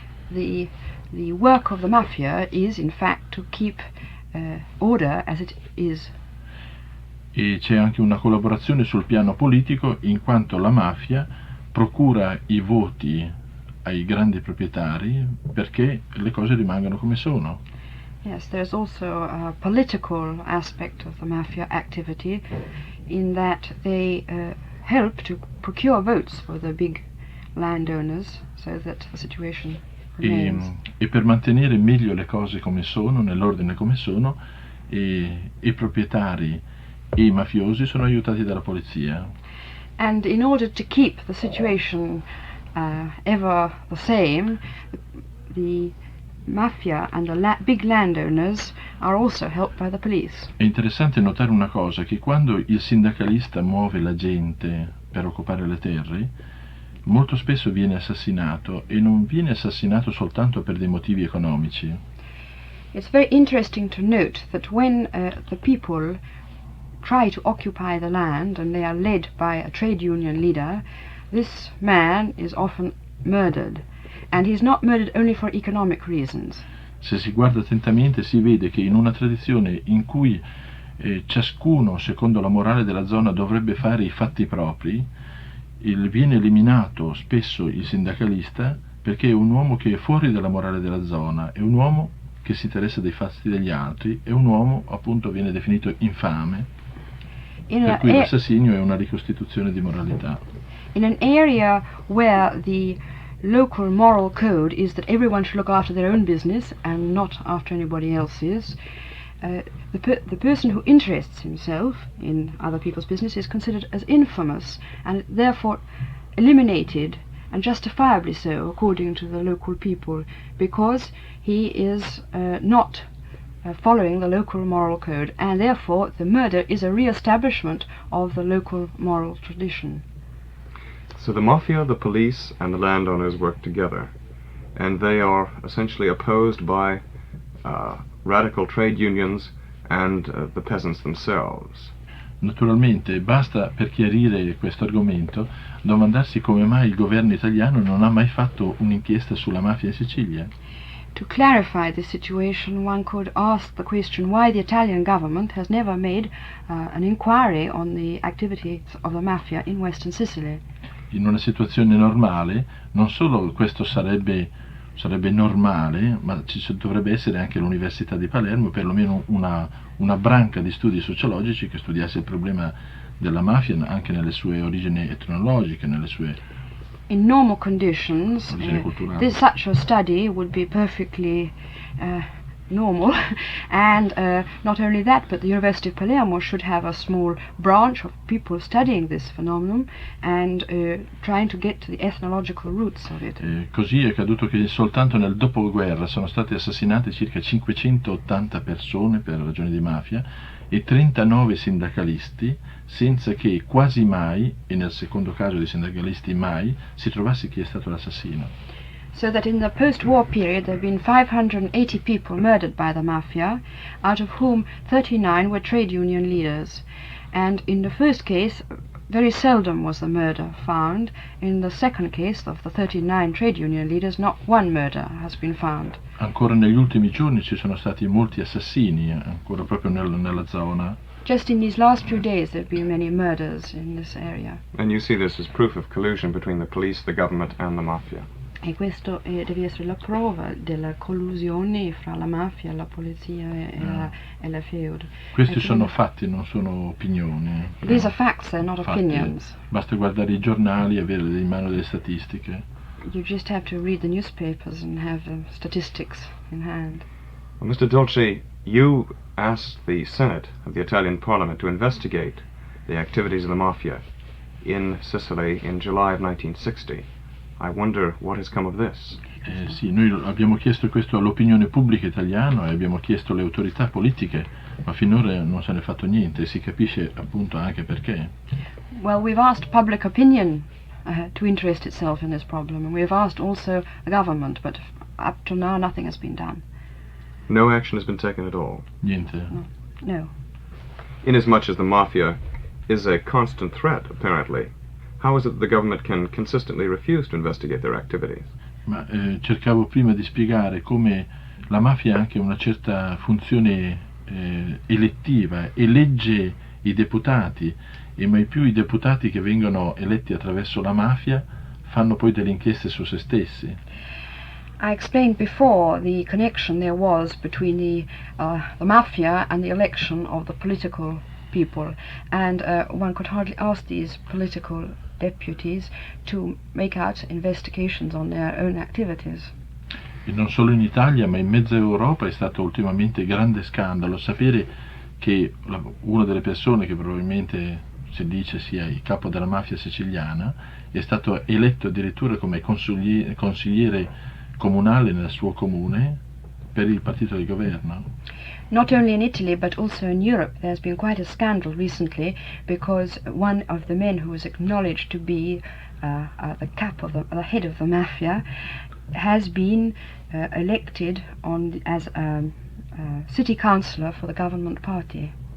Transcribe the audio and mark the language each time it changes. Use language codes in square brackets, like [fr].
[en] The work of the mafia is, in fact, to keep order as it is. [it] E c'è anche una collaborazione sul piano politico, in quanto la mafia procura i voti ai grandi proprietari perché le cose rimangano come sono. [en] Yes, there's also a political aspect of the mafia activity, in that they help to procure votes for the big landowners so that the situation remains. [it] E per mantenere meglio le cose come sono, nell'ordine come sono, i proprietari e i mafiosi sono aiutati dalla polizia. [en] And in order to keep the situation ever the same, the mafia and the big landowners are also helped by the police. [it] È interessante notare una cosa, che quando il sindacalista muove la gente per occupare le terre, molto spesso viene assassinato, e non viene assassinato soltanto per dei motivi economici. [en] It's very interesting to note that when the people try to occupy the land and they are led by a trade union leader, this man is often murdered, and he's not murdered only for economic reasons. [it] Se si guarda attentamente si vede che in una tradizione in cui ciascuno, secondo la morale della zona, dovrebbe fare i fatti propri, viene eliminato spesso il sindacalista perché è un uomo che è fuori dalla morale della zona, è un uomo che si interessa dei fatti degli altri, è un uomo, appunto, viene definito infame, per cui l'assassinio è una ricostituzione di moralità. [en] In an area where the local moral code is that everyone should look after their own business and not after anybody else's, the person who interests himself in other people's business is considered as infamous and therefore eliminated, and justifiably so according to the local people, because he is not following the local moral code, and therefore the murder is a re-establishment of the local moral tradition. So the Mafia, the police, and the landowners work together, and they are essentially opposed by radical trade unions and the peasants themselves. [it] Naturalmente basta, per chiarire questo argomento, domandarsi come mai il governo italiano non ha mai fatto un'inchiesta sulla mafia in Sicilia. [en] To clarify this situation, one could ask the question why the Italian government has never made an inquiry on the activities of the mafia in Western Sicily. [it] In una situazione normale, non solo questo sarebbe normale, ma ci dovrebbe essere anche l'Università di Palermo, perlomeno una branca di studi sociologici che studiasse il problema della mafia anche nelle sue origini etnologiche, nelle sue [en] In normal conditions, [it] origini culturali. [en] such a study would be perfectly normal, and not only that, but the University of Palermo should have a small branch of people studying this phenomenon and trying to get to the ethnological roots of it. [it] Così è accaduto che soltanto nel dopoguerra sono state assassinate circa 580 persone per ragioni di mafia e 39 sindacalisti, senza che quasi mai, e nel secondo caso di sindacalisti mai, si trovasse chi è stato l'assassino. [en] So that in the post-war period there have been 580 people murdered by the mafia, out of whom 39 were trade union leaders. And in the first case, very seldom was the murder found. In the second case of the 39 trade union leaders, not one murder has been found. [it] Ancora negli ultimi giorni ci sono stati molti assassini, ancora proprio nella zona. [en] Just in these last few days there have been many murders in this area. And you see this as proof of collusion between the police, the government, and the Mafia. [it] E questo deve essere la prova della collusione fra la mafia, la polizia e la feud. Questi sono fatti, non sono opinioni. [en] These are facts, they're not [it] Fatti. [en] opinions. [it] Basta guardare i giornali e avere in mano delle statistiche. [en] You just have to read the newspapers and have the statistics in hand. Well, Mr. Dolci, you asked the Senate of the Italian Parliament to investigate the activities of the Mafia in Sicily in July of 1960. I wonder what has come of this. [it] Sì, noi abbiamo chiesto questo all'opinione pubblica italiana e abbiamo chiesto alle autorità politiche, ma finora non se ne è fatto niente e si capisce appunto anche perché. [en] Well, we've asked public opinion to interest itself in this problem, and we've asked also the government, but up to now nothing has been done. No action has been taken at all. [it] Niente. [en] No. Inasmuch as the Mafia is a constant threat, apparently, how is it that the government can consistently refuse to investigate their activities? [it] Ma cercavo prima di spiegare come la mafia ha anche una certa funzione elettiva, elegge i deputati e mai più i deputati che vengono eletti attraverso la mafia fanno poi delle inchieste su se stessi. [en] I explained before the connection there was between the mafia and the election of the political people, and one could hardly ask these political deputies to make out investigations on their own activities. [it] E non solo in Italia, ma in mezza Europa è stato ultimamente grande scandalo sapere che una delle persone che probabilmente si dice sia il capo della mafia siciliana è stato eletto addirittura come consigliere comunale nel suo comune per il partito di governo. [en] Not only in Italy but also in Europe there's been quite a scandal recently because one of the men who was acknowledged to be the head of the mafia has been elected as city councillor for the government party.